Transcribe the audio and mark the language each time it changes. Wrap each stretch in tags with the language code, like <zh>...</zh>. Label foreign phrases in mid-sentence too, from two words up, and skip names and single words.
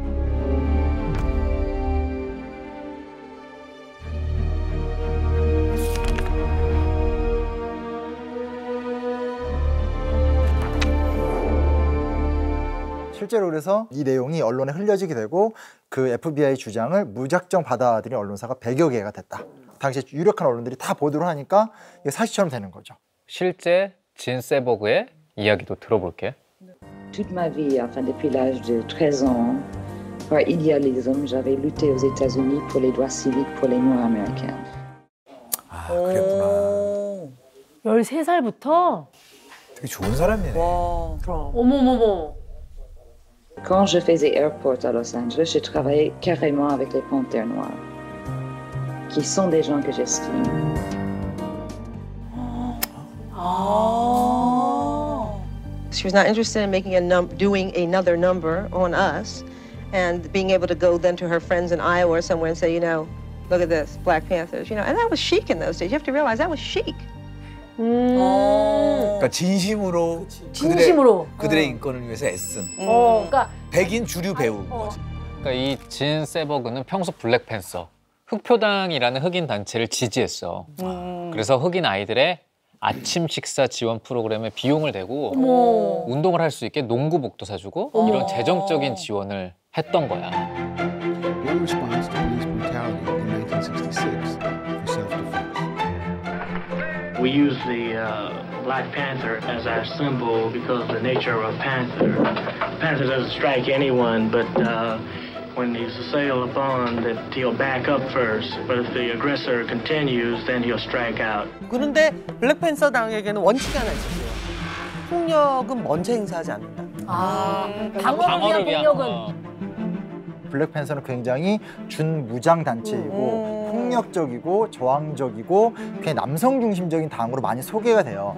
<ko>실제로 그래서 이 내용이 언론에 흘려지게 되고 그 FBI 주장을 무작정 받아들인 언론사가 100여 개가 됐다. 당시 유력한 언론들이 다 보도를 하니까 이게 사실처럼 되는 거죠. 실제 진세버그의 이야기도 들어볼게.</ko> <fr>Toute ma vie, enfin depuis l'âge de 13 ans, par idéalisme, j'avais lutté aux États-Unis pour les droits civiques pour les Noirs américains.</fr> <ko>아, 그랬구나. 13살부터? 되게 좋은 사람이네. 와, 그럼. 어머머머.</ko> <fr>Quand je faisais airport à Los Angeles, je travaillais carrément avec les Panthères Noirs, qui sont des gens que j'estime.</fr> <en>She was not interested in making doing another number on us, and being able to go then to her friends in Iowa or somewhere and say, you know, look at this, Black Panthers, you know, and that was chic in those days. You have to realize that was chic.</en> <ko>그러니까 진심으로 그들의 인권을 위해서 애쓴. 그러니까 백인 주류 배우인 거지. 그러니까 이 진세버그는 평소 블랙팬서, 흑표당이라는 흑인 단체를 지지했어. 그래서 흑인 아이들의 아침 식사 지원 프로그램에 비용을 대고 운동을 할 수 있게 농구복도 사주고 이런 재정적인 지원을 했던 거야.</ko> <en>Your response to police brutality in 1966 for self-defense. We use the Black Panther as our symbol because of the nature of a panther. The panther doesn't strike anyone, but when he's assailed upon, that he'll back up first. But if the aggressor continues, then he'll strike out.</en> <ko>그런데 블랙팬서 당에게는 원칙이 하나 있었어요. 폭력은 먼저 행사하지 않는다. 방어를 위한 폭력은. 블랙팬서는 굉장히 준무장 단체이고 폭력적이고 저항적이고 굉장히 남성 중심적인 당으로 많이 소개가 돼요.</ko>